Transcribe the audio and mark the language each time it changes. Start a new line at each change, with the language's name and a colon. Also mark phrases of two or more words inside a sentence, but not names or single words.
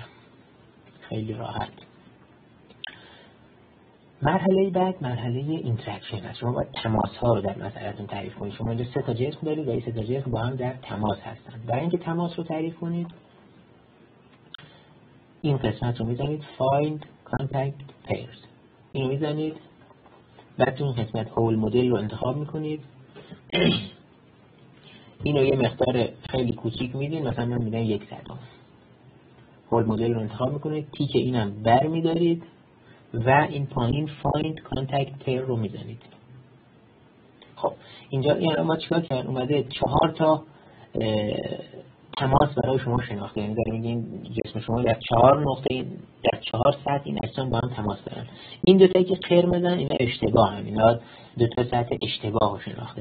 Persian: خیلی راحت. مرحله بعد مرحله اینتراکشن است. شما باید تماس ها رو در مسئلهتون تعریف کنید. شما اینجا 3 تا جسم دارید و این 3 تا جسم با هم در تماس هستند. برای اینکه تماس رو تعریف کنید، این قسمت رو میزنید
English: find contact pairs،
Persian: اینو میزنید، بعد تو این قسمت
English: whole model
Persian: رو انتخاب میکنید. اینو یه مقدار خیلی کوچیک میدین، مثلا من میدم 1 صدم.
English: whole model
Persian: رو انتخاب میکنید، تیک اینم بر میدارید و این پایین
English: find contact pair
Persian: رو میزنید. خب اینجا ما چیکار کردیم؟ اومده 4 تا تماس برای شما شناخته، یعنی داریم میگیم جسم شما در 4 نقطه، در 4 سطح این اجسام با هم تماس دارن. این دو تایی که قرمزن اینا اشتباهن، اینا دو تا سطح اشتباه شناخته.